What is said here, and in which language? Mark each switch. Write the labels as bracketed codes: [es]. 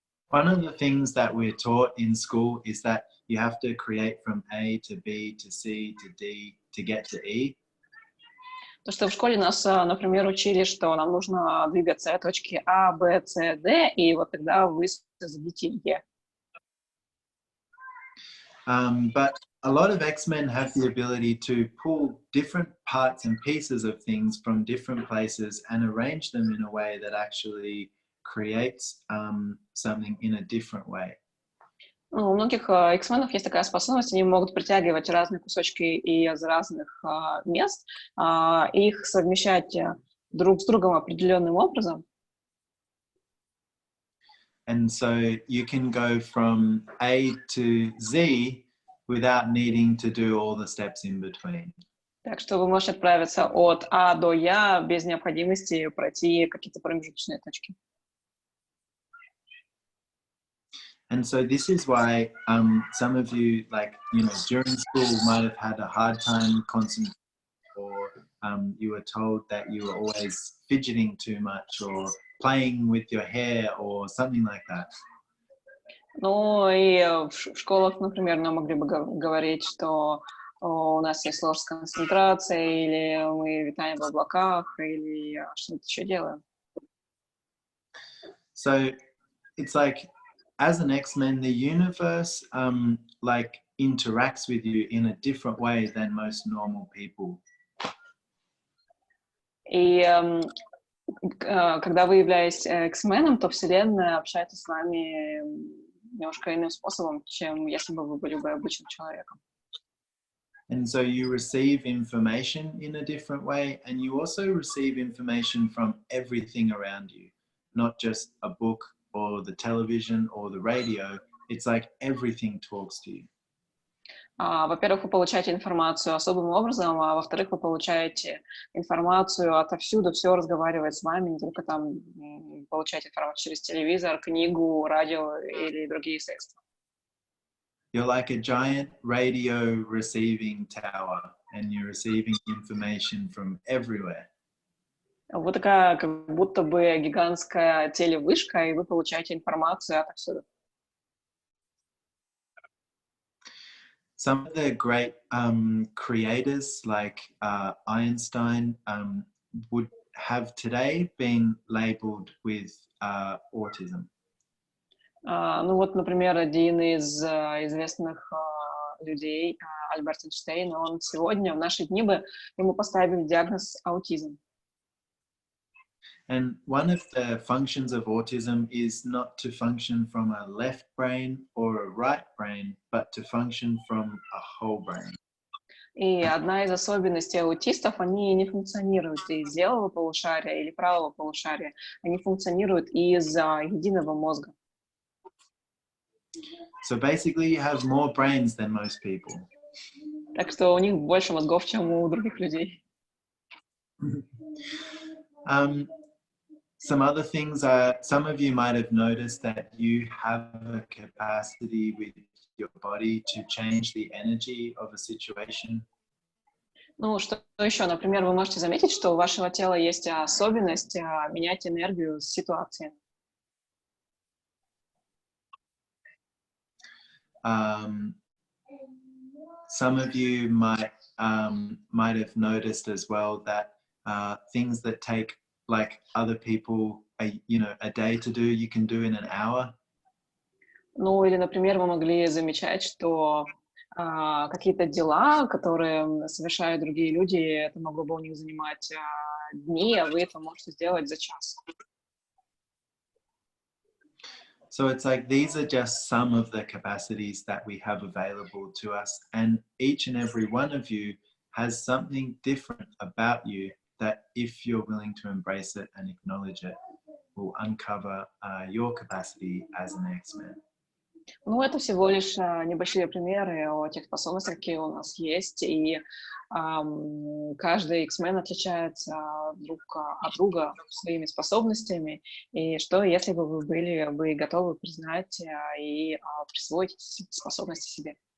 [en] One of the things that we're taught in school is that you have to create from A to B to C to D to get to E. [ru] То, что в школе нас, например, учили, что нам нужно двигаться от точки А, Б, С, Д, и вот тогда вы создадите Е. [en] But a lot of X-Men have the ability to pull different parts and pieces of things from different places and arrange them in a way that actually creates something in a different way. [ru] У многих X-менов есть такая способность, они могут притягивать разные кусочки из разных мест, их совмещать друг с другом определенным образом. [en] And so you can go from A to Z without needing to do all the steps in between. [ru] Так что вы можете отправиться от А до Я без необходимости пройти какие-то промежуточные точки. [en] And so this is why some of you, during school might have had a hard time concentrating, or you were told that you were always fidgeting too much or playing with your hair or something like that. [ru] Ну и в школах, например, нам могли бы говорить, что у нас есть сложность концентрации, или мы витаем в облаках, или что-то еще делаем. [en] So it's like, as an X-Men, the universe interacts with you in a different way than most normal people. [ru] И когда вы являетесь X-меном, то Вселенная общается с вами немножко иным способом, чем если бы вы были бы обычным человеком. [en] And so you receive information in a different way, and you also receive information from everything around you, not just a book or the television or the radio, it's like everything talks to you. [ru] Во-первых, вы получаете информацию особым образом, а во-вторых, вы получаете информацию отовсюду, все разговаривает с вами, не только там получаете информацию через телевизор, книгу, радио или другие средства. [en] You're like a giant radio receiving tower, and you're receiving information from everywhere. [ru] Вы такая, как будто бы гигантская телевышка, и вы получаете информацию отовсюду. [en] Some of the great creators, like Einstein, would have today been labeled with autism. [ru] Ну вот, например, один из известных людей, Альберт Эйнштейн, он сегодня, в наши дни бы ему поставили диагноз аутизм. [en] And one of the functions of autism is not to function from a left brain or a right brain, but to function from a whole brain. [ru] И одна из особенностей аутистов, они не функционируют из левого полушария или правого полушария, они функционируют из единого мозга. [en] So basically you have more brains than most people. [ru] Так что у них больше мозгов, чем у других людей. [en] Some other things are, some of you might have noticed that you have a capacity with your body to change the energy of a situation. [ru] Ну, что еще? Например, вы можете заметить, что у вашего тела есть особенность менять энергию ситуации. [en] Some of you might have noticed as well that things that take like other people a day to do, you can do in an hour. [ru] Ну, или, например, вы могли замечать, что какие-то дела, которые совершают другие люди, это могло бы у них занимать дни, а вы это можете сделать за час. [en] So it's like these are just some of the capacities that we have available to us, and each and every one of you has something different about you that, if you're willing to embrace it and acknowledge it, will uncover your capacity as an X-Man. [ru] Ну, это всего лишь небольшие примеры о тех способностях, какие у нас есть, и каждый X-Men отличается друг от друга своими способностями, и что, если бы вы были бы готовы признать и присвоить эти способности себе.